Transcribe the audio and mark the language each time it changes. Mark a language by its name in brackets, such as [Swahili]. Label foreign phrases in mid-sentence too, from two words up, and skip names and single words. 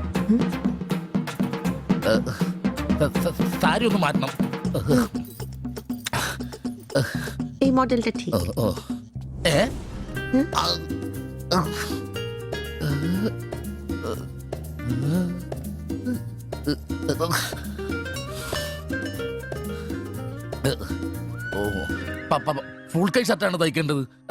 [Malayalam] സാരി ഒന്ന് മാറ്റണം. [Bangla] এই মডেলটা ঠিক [Malayalam] ഓ. ഏ? ആ. ഓ, ഫുൾ കൈ ഷർട്ടാണ് തയ്ക്കേണ്ടത്.